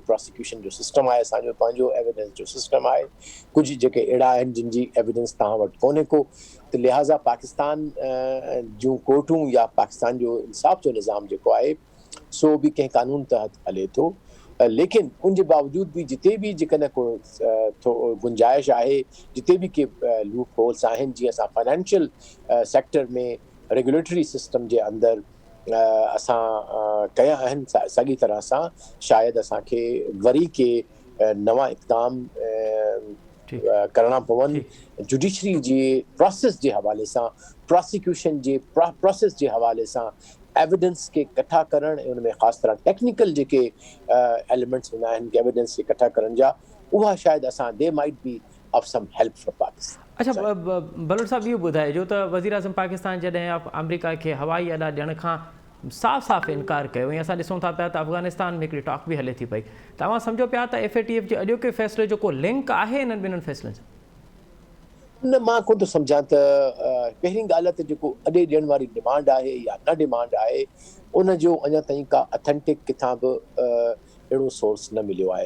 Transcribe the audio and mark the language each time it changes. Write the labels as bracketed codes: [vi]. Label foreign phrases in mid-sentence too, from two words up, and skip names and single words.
[sd] प्रोसिक्यूशन जो सिस्टम आहे असांजो, पंहिंजो एविडेंस जो सिस्टम आहे, कुझु जेके अहिड़ा आहिनि जिन जी एविडेंस तव्हां वटि कोन्हे को। त लिहाज़ा पाकिस्तान जूं कोर्टूं या पाकिस्तान जो इंसाफ़ जो निज़ाम जेको आहे सो बि कंहिं कानून तहत हले थो। लेकिन उन जे बावजूद भी जिते भी जेकॾहिं को गुंजाइश आहे, जिते भी के [en] loop holes [sd] आहिनि, जीअं असां [en] financial sector [sd] में [en] regulatory system [sd] जे अंदरि असां कया आहिनि साॻी तरह सां, शायदि असांखे वरी के नवां इक़दाम करणा पवनि जुडिशरी जे प्रोसेस जे हवाले सां, प्रोसिक्यूशन जे प्रोसेस जे हवाले सां, एविडेंस के इकट्ठा करण ऐं उनमें ख़ासि तरह टेक्निकल जेके एलिमेंट्स हूंदा आहिनि एविडेंस के इकट्ठा करण जा, उहा शायदि असां [en] they might be of some help for Pakistan. [sd] अच्छा बलोच साहब, इहो ॿुधाइजो त वज़ीर आज़म पाकिस्तान जॾहिं अमेरिका खे हवाई अॾा ॾियण खां साफ़ इनकार कयो ऐं असां ॾिसूं था पिया त अफ़गानिस्तान में हिकिड़ी टॉक बि हले थी पई, तव्हां सम्झो पिया त FATF जे अॼोके फ़ैसिले जो को लिंक आहे इन्हनि ॿिन्हिनि फ़ैसिलनि सां? न, मां कोन थो सम्झां त पहिरीं ॻाल्हि त जेको अॾे ॾियण वारी डिमांड आहे या न डिमांड आहे, उन जो अञा ताईं का अथेंटिक किथां बि अहिड़ो सोर्स न मिलियो आहे।